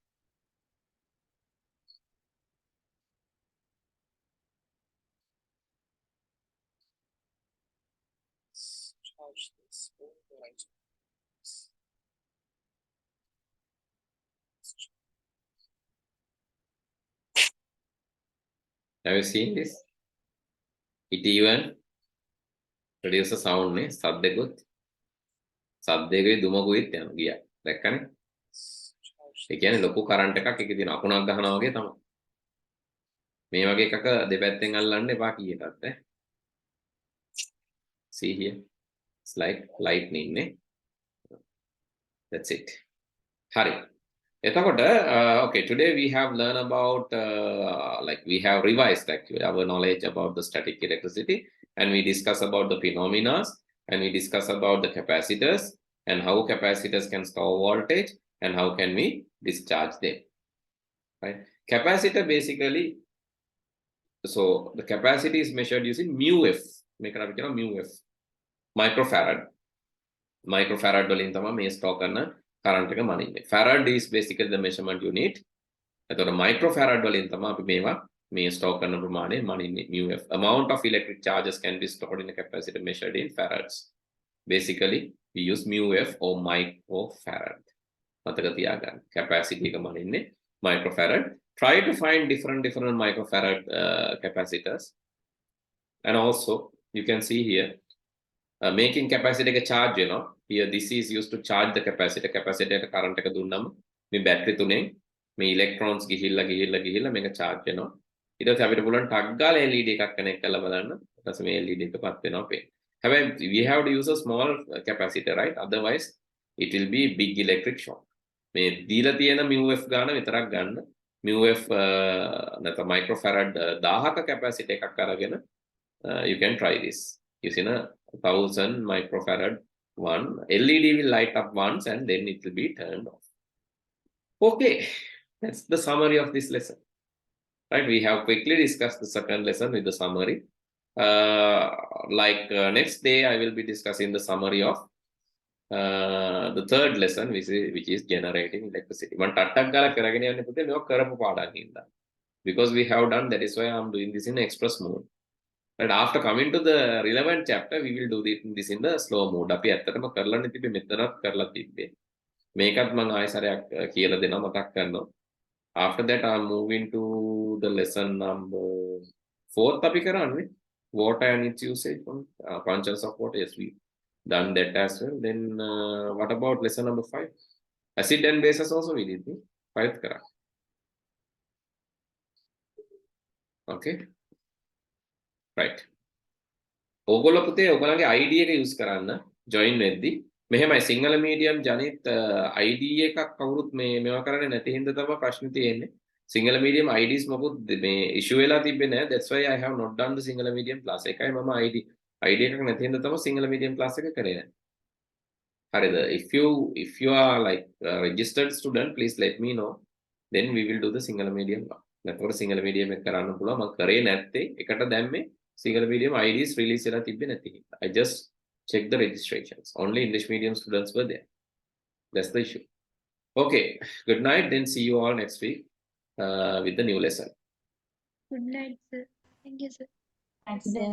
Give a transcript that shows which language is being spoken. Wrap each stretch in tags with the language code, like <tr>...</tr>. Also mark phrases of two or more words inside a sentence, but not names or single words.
<en>Charge this. Right. Have you seen this? It even produces sound</en> <si>නේ සද්දෙකුත් සද්දේකේ දුමකුත් යනවා ගියා. දැක්කනේ? ඒ කියන්නේ ලොකු කරන්ට් එකක් එකේ තියෙන අකුණක් ගහනවා වගේ තමයි. මේ වගේ එකක දෙපැත්තෙන් අල්ලන්න එපා කීයටත් ඈ.</si> <en>See here. It's like lightning නේ. That's it.</en> <si>හරි.</si> <en>එතකොට okay, today we have learned about like we have revised actually our knowledge about the static electricity, and we discuss about the phenomena, and we discuss about the capacitors and how capacitors can store voltage and how can we discharge them, right? Capacitor basically, so the capacity is measured using mu f, make it up mu f, microfarad</en> <si>වලින් තමයි මේ store කරන current එක මනින්නේ.</si> <en>Farad is basically the measurement unit.</en> <si>එතකොට microfarad වලින් තමයි අපි මේවා මේ store කරන ප්‍රමාණය මනින්නේ mu f.</si> <en>Amount of electric charges can be stored in a capacitor measured in farads. Basically we use mu f or microfarad.</en> <si>මතක තියාගන්න. capacity එක මනින්නේ microfarad.</si> <en>Try to find different microfarad capacitors. And also you can see here making capacitor එක charge වෙනවා. Here this is used to charge the capacitor.</en> <si>Capacitor එක current එක දුන්නම මේ battery තුනෙන් මේ electrons ගිහිල්ලා මේක charge වෙනවා. ඊට පස්සේ අපිට පුළුවන් ටක් ගාලා LED එකක් connect කරලා බලන්න. ඊට පස්සේ මේ LED එක පත් වෙනවා පේන්න.</si> <en>හැබැයි we have to use a small capacitor, right? Otherwise it will be big electric shock.</en> <si>මේ දීලා තියෙන mu f ගාන විතරක් ගන්න. mu f නැත්නම් microfarad 1000ක capacitor එකක් අරගෙන</si> <en>you can try this using a 1000 microfarad one. LED will light up once and then it will be turned off. Okay, that's the summary of this lesson, right? We have quickly discussed the second lesson with the summary. Next day I will be discussing the summary of the third lesson, which is generating electricity.</en> <si>One ටට්ටක් ගාලා කරගෙන යන්න පුතේ මේක කරපු පාඩම් හින්දා.</si> <en>Because we have done, that is why I am doing this in express mode. But after coming to the relevant chapter, we will do this in the slow mode.</en> <si>අපි ඇත්තටම කරලා තිබ්බේ මෙතනත් කරලා තිබ්බේ. මේකත් මම ආයෙ සරයක් කියලා දෙනවා මතක් කරනවා.</si> <en>After that I am moving to the lesson number 4th</en> <si>අපි කරන්නේ</si> <en>water and its usage from functions of water. Yes, we done that as well. Then what about lesson number 5? Acid and bases also we did.</en> <si>5th කරා. Okay. Right. ඕගොල්ලෝ පුතේ ඔයගොල්ලන්ගේ ID එක use කරන්න join වෙද්දි මෙහෙමයි සිංහල medium ජනිත් ID එකක් කවුරුත් මේවා කරන්නේ නැති හින්දා තමයි ප්‍රශ්නේ තියෙන්නේ. සිංහල medium IDs මොකුත් මේ issue වෙලා තිබ්බේ නැහැ.</si> <en>That's why I have not done the single medium class.</en> <si>එකයි මම ID එකක් නැති හින්දා තමයි</si> <en>single medium class</en> <si>එක කරේ නැහැ. හරිද?</si> <en>If you are like a registered student, please let me know. Then we will do the single medium class.</en> <si>නැත්නම්</si> <en>single medium</en> <si>එක කරන්න පුළුවන්. මම කරේ නැත්තේ එකට දැම්මේ</si> <en>single medium</en> <si>IDs release වෙලා තිබ්බේ නැති හින්දා.</si> <en>I just checked the registrations. Only English medium students were there. That's the issue. Okay, good night. Then see you all next week with the new lesson. Good night, sir. Thank you, sir. Thanks, sir.</en>